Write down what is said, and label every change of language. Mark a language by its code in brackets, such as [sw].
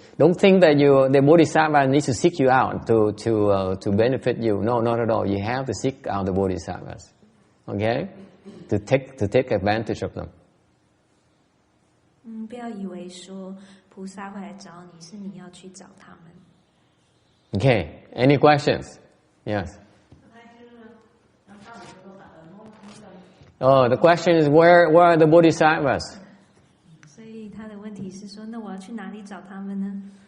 [en] Don't think that the Bodhisattva needs to seek you out to benefit you. No, not at all. You have to seek out the Bodhisattvas, okay? To take advantage of them. [zh] 不要以为说菩萨会来找你，是你要去找他们。 [en] Okay. Any questions? Yes. Oh, the question is where are the Bodhisattvas? [zh] 所以他的问题是说，那我要去哪里找他们呢？